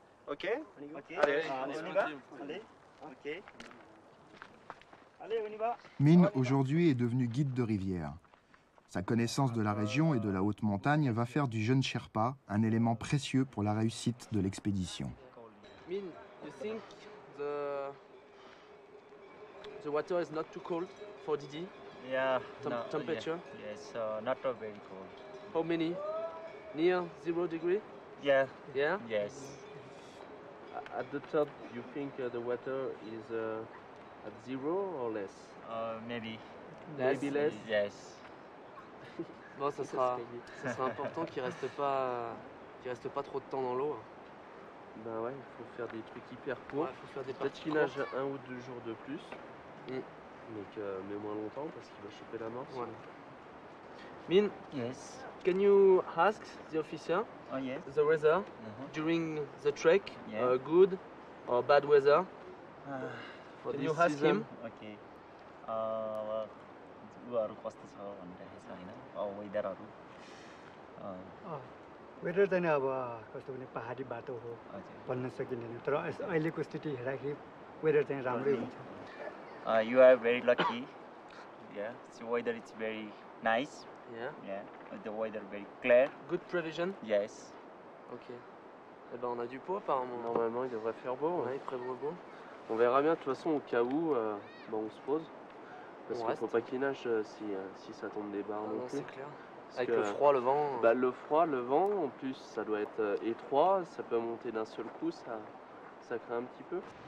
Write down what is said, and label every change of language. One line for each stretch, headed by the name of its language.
French: Ok. Ok. Allez, On y va? Allez. Ok. Allez, on y va. Min, aujourd'hui, est devenu guide de rivière. Sa connaissance de la région et de la haute montagne va faire du jeune Sherpa un élément précieux pour la réussite de l'expédition.
English: Min, you think the water is not too cold for Didi? Yeah. Temperature? Yes, not very cold. How many? Near 0 degree? Yeah. Yeah? Yes. At the top, you think the water is at 0 or less? Maybe. Maybe less? Yes.
French: Bon, ça sera important qu'il reste pas trop de temps dans l'eau. Ben ouais, il faut faire des trucs hyper courts. Ouais, faut faire des Peut-être qu'il nage 1 ou 2 jours de plus, mais moins longtemps parce qu'il va choper la mort. Ouais.
English: Min, Yes. can you ask the officer Oh yes. the weather during the trek, good or bad weather for Can this you ask season? him? Okay.
Nepali: उहरू कस्तो छ भनिरहेको छ होइन वेदरहरू weather चाहिँ अब कस्तो भने पहाडी बाटो हो भन्न सकिँदैन तर अहिलेको स्थिति हेर्दाखेरि वेदर चाहिँ राम्रै हुन्छ
English: You are very lucky Yeah, the weather is very nice. Yeah. Yeah, the weather very clear. Good prevision. Yes.
French: Ok. Eh ben on a du pot apparemment. Normalement il devrait faire beau. Ouais, il prévoit beau. On verra bien de toute façon au cas où on se pose. Parce qu'il ne faut pas qu'il nage si ça tombe des barres non plus. C'est clair. Parce avec le froid, le vent. Bah, le froid, le vent, en plus ça doit être étroit, ça peut monter d'un seul coup, ça craint un petit peu.